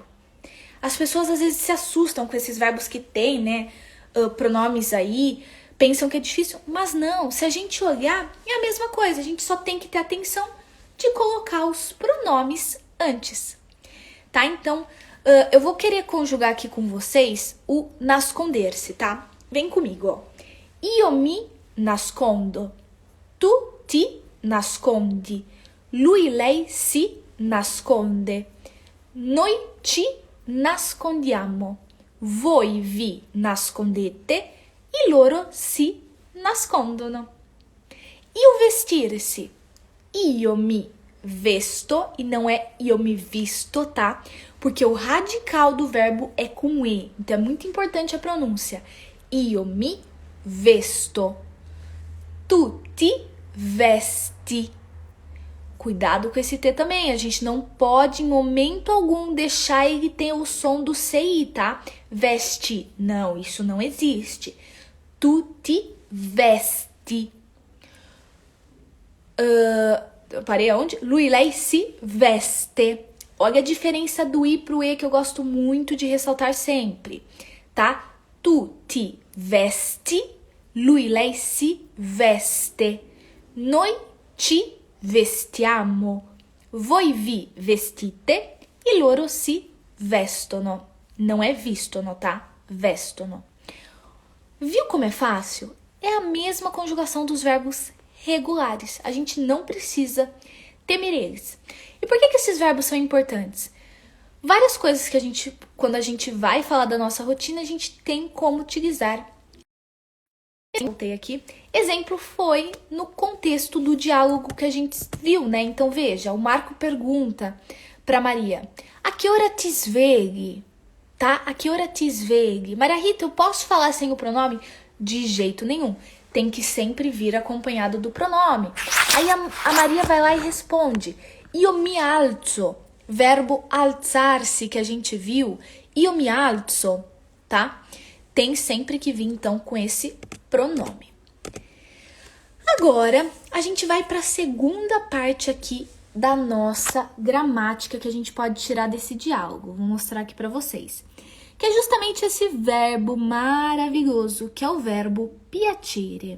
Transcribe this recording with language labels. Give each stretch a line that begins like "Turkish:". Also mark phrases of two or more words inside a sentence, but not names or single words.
Portuguese: As pessoas às vezes se assustam com esses verbos que tem, né, pronomes aí, pensam que é difícil, mas não, se a gente olhar, é a mesma coisa, a gente só tem que ter atenção de colocar os pronomes antes, tá? Então, eu vou querer conjugar aqui com vocês o nasconder-se, tá? Vem comigo, ó.
Italian: Io mi nascondo, tu ti nascondi, lui, lei si nasconde, noi ci nascondiamo, voi vi nascondete, e loro si nascondono.
Portuguese: E o vestir-se?
Italian: Io mi vesto,
Portuguese: e não é
Italian: io mi visto,
Portuguese: tá? Porque o radical do verbo é com e, então é muito importante a pronúncia.
Italian: Io mi vesto. Tu ti vesti.
Portuguese: Cuidado com esse T também, a gente não pode em momento algum deixar ele ter o som do CI, tá? Vesti, não, isso não existe.
Italian: Tu ti vesti.
Portuguese: Parei aonde?
Italian: Lui, lei si veste.
Portuguese: Olha a diferença do I pro E que eu gosto muito de ressaltar sempre, tá?
Italian: Tu ti vesti, lui, lei si veste. Noi ci vestiamo. Voi vi vestite e loro si vestono.
Portuguese: Não é vistono, tá? Vestono. Viu como é fácil? É a mesma conjugação dos verbos regulares. A gente não precisa temer eles. E por que esses verbos são importantes? Várias coisas que a gente, quando a gente vai falar da nossa rotina, a gente tem como utilizar. Voltei aqui. Exemplo foi no contexto do diálogo que a gente viu, né? Então veja, o Marco pergunta para Maria: a que hora
Italian: ti svegli?
Portuguese: Tá? A que hora
Italian: ti svegli?
Portuguese: Maria Rita, eu posso falar sem o pronome? De jeito nenhum. Tem que sempre vir acompanhado do pronome. Aí a Maria vai lá e responde:
Italian: io mi alzo.
Portuguese: Verbo alzar-se que a gente viu.
Italian: Io mi alzo,
Portuguese: tá? Tem sempre que vir então com esse pronome. Agora, a gente vai para a segunda parte aqui da nossa gramática que a gente pode tirar desse diálogo. Vou mostrar aqui para vocês. Que é justamente esse verbo maravilhoso, que é o verbo piacere.